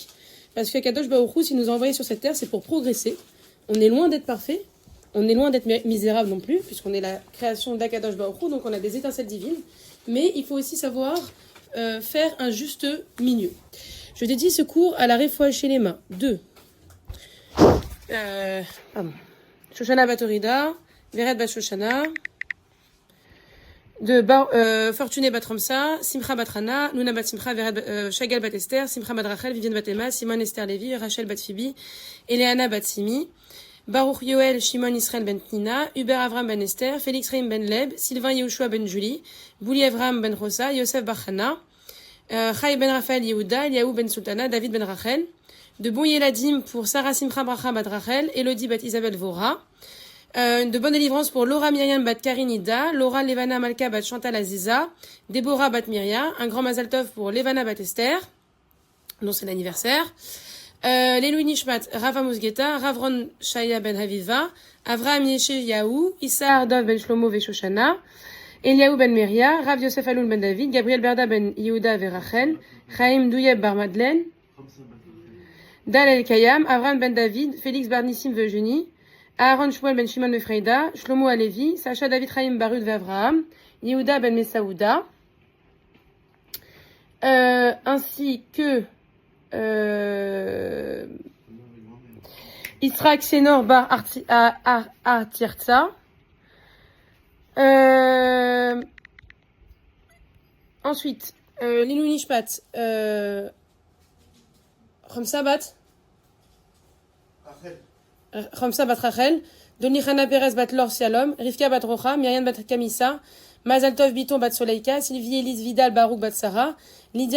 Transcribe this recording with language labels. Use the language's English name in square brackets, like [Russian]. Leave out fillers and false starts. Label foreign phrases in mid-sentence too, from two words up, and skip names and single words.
[French] Parce que [Hebrew] קדוש ברוך הוא, [French] s'il nous a envoyés sur cette terre, c'est pour progresser. On est loin d'être parfait. On est loin d'être misérable non plus, puisqu'on est la création d' [Hebrew] הקדוש ברוך הוא, [French] donc on a des étincelles divines. Mais il faut aussi savoir faire un juste milieu. Je dédie ce cours à la [Hebrew] רפואה שלמה [French] de Shoshana Batorida, Vered Bat Shoshana, de Fortuné Bat Ramsa, Simcha Bat Rana, Nuna Bat Simcha, Shagal Bat Esther, Simcha Bat Rachel, Vivienne Bat Emma, Simon Esther Lévi, Rachel Bat Phoebe, Eleana Bat Simi, Baruch Yoel, Shimon Israël Ben Pnina, Hubert Avram Ben Esther, Félix Reim Ben Leb, Sylvain Yehoshua Ben Julie, Bouli Avram Ben Rosa, Yosef Bachana, Chai Ben Raphaël Yehuda, Eliaou Ben Sultana, David Ben Rachel, de Bon Yeladim pour Sarah Simcha Bracha Bat Rachel, Elodie Bat Isabelle Vora, de bonne délivrance pour Laura Myriam Bat Karinida, Laura Levana Malka Bat Chantal Aziza, Déborah Bat Myria, un grand [Hebrew] מזל טוב [French] pour Levana Bat Esther, dont c'est l'anniversaire, [Hebrew] לעילוי נשמת [French] Rava Mousgeta, Ravron Shaya Ben Haviva, Avraham Yeshayahu, Issa Dov Ben Shlomo Veshoshana, Eliaou Ben Meria, Rav Yosef Aloul Ben David, Gabriel Berda Ben Yehuda Verachel, Chaim Douyeb Bar Madeleine, Dal El Kayam, Avram Ben David, Félix Barnissim Virginie, Aaron Shmuel Ben Shimon de Freida, Shlomo Alevi, Sacha David Chaim Barud Avraham, Yehuda Ben Mesaouda, ainsi que Israq Senor Bar Artirtsa. Ensuite, [Hebrew] לעילוי נשמת, [French] Ramsa Bat Rachel, Doni Chana Perez Bat Lor Sialom, Rivka Bat Rocha, Myriam Bat Kamissa, Mazal Tov Biton Bat Soleika, Sylvie Elise Vidal Barouk Bat Sarah, Lydia